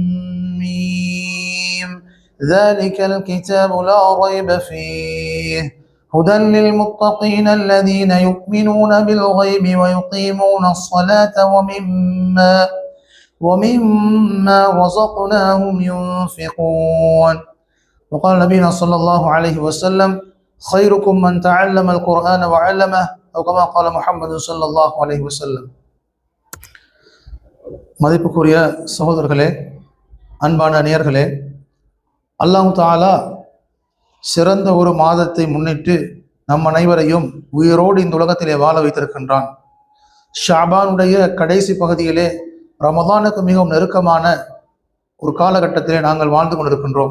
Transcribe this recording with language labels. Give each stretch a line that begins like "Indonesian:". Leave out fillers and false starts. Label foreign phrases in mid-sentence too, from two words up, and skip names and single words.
Arabic: ميم ذلك الكتاب لا ريب فيه هدى للمتقين الذين يؤمنون بالغيب ويقيمون الصلاة ومما رزقناهم ينفقون وقال نبينا صلى الله عليه وسلم خيركم من تعلم القرآن وعلمه أو كما قال محمد صلى الله عليه وسلم.
Tamil: மதிப்புக்குரிய சகோதரர்களே, அன்பான நேயர்களே,
Arabic: الله تعالى
Tamil: சிறந்த ஒரு மாதத்தை முன்னிட்டு நம் அனைவரையும் உயிரோடு இந்த உலகத்திலே வாழ வைத்திருக்கின்றான். ஷாபானுடைய கடைசி பகுதியிலே ரமதானுக்கு மிகவும் நெருக்கமான ஒரு காலகட்டத்திலே நாங்கள் வாழ்ந்து கொண்டிருக்கின்றோம்.